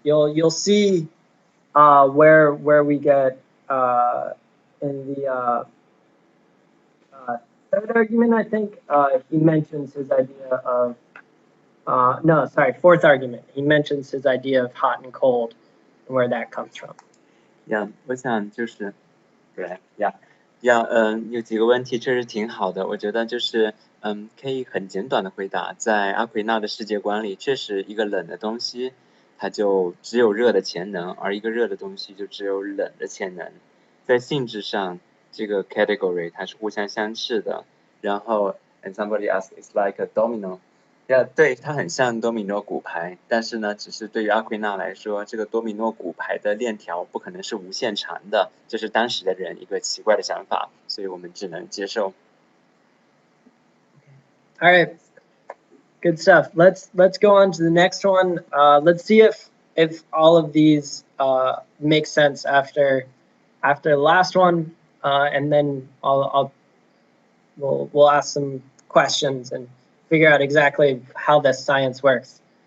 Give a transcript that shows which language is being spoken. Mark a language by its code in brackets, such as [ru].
[en] You'll see where we get in the third argument. I think he mentions his idea of fourth argument. He mentions his idea of hot and cold and where that comes from. [zh] 我想就是对有几个问题确实挺好的，我觉得就是可以很简短的回答，在阿奎那的世界观里，确实一个冷的东西，它就只有热的潜能，而一个热的东西就只有冷的潜能。在性质上，这个 category 它是互相相斥的。 [en] 然后 and somebody asked it's like a domino。 [zh] 对，它很像多米诺骨牌，但是呢，只是对于阿奎那来说，这个多米诺骨牌的链条不可能是无限长的，这是当时的人一个奇怪的想法，所以我们只能接受。 [en] All right, good stuff. Let's go on to the next one. Let's see if all of these make sense after the last one, and then we'll ask some questions and figure out exactly how this science works.